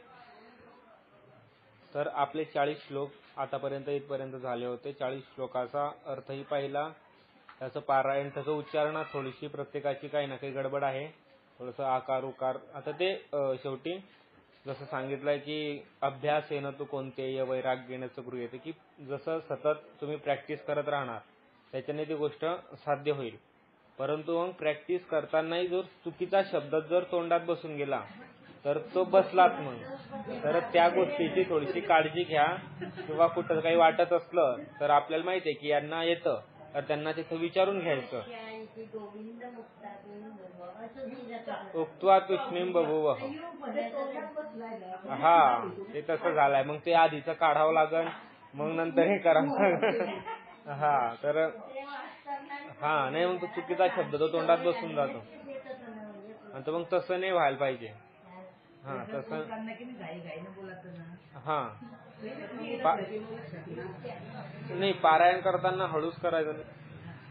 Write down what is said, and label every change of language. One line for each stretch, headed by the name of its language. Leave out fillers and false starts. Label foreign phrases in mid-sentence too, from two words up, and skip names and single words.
Marathi: तर आपले 40 श्लोक आतापर्यंत इथपर्यंत झाले होते. 40 श्लोकाचा अर्थही पाहिला, त्याचं पारायण, त्याचं उच्चारणात थोडीशी प्रत्येकाची काही ना काही गडबड आहे, थोडंसं आकार उकार. आता ते शेवटी जसं सांगितलंय की
Sanskrit: अभ्यासेन तू कोणतेय वैराग्येनच गृह्यते,
Marathi: की जसं सतत तुम्ही प्रॅक्टिस करत राहणार त्याच्याने ती गोष्ट साध्य होईल. परंतु मग प्रॅक्टिस करतानाही जर चुकीचा शब्द जर तोंडात बसून गेला तर तो बसलाच मग. तर त्या गोष्टीची थोडीशी काळजी घ्या, किंवा कुठं काही वाटत असलं तर आपल्याला माहिती आहे की यांना येतं, तर त्यांना तिथं विचारून घ्यायचं.
Sanskrit: उक्त्वा तुष्णीम बभूवः.
Marathi: हा, ते तसं झालंय. मग ते आधीचं काढावं लागल, मग नंतर हे करावं. हा, तर हा नाही, मग तो चुकीचा शब्द तो तोंडात बसून जातो, आणि मग तसं नाही व्हायला पाहिजे. हा, तसं हा नाही, पारायण करताना हळूच करायचं नाही.